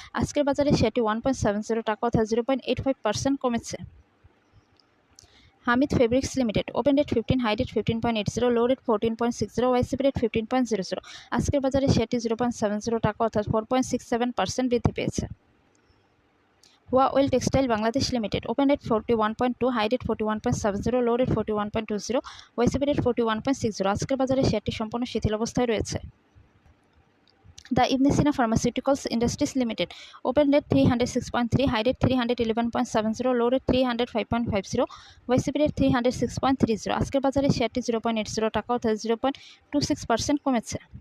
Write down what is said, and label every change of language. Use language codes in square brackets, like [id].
[bn] আজকের বাজারে শেয়ারটি 1.70 টাকা অর্থাৎ 0.85% কমেছে। [en] Hamid Fabrics Limited opened at 15, high at 15.80, low at 14.60, YCP at 15.00। [bn] আজকের বাজারে শেয়ারটি 0.70 টাকা অর্থাৎ 4.67% বৃদ্ধি পেয়েছে। [en] Hua Oil Textile Bangladesh Limited opened at 41.2, high at 41.70, low at 41.20, YCP at 41.60। [bn] আজকের বাজারে শেয়ারটি সম্পূর্ণ শিথিল অবস্থায় রয়েছে। [en] The Ibn Sina Pharmaceuticals Industries Limited opened at 306.3, high at 311.70, low at 305.50, YCP at 306.30। [bn] আজকের বাজারে শেয়ারটি 0.80 টাকা অর্থাৎ 0.26% কমেছে।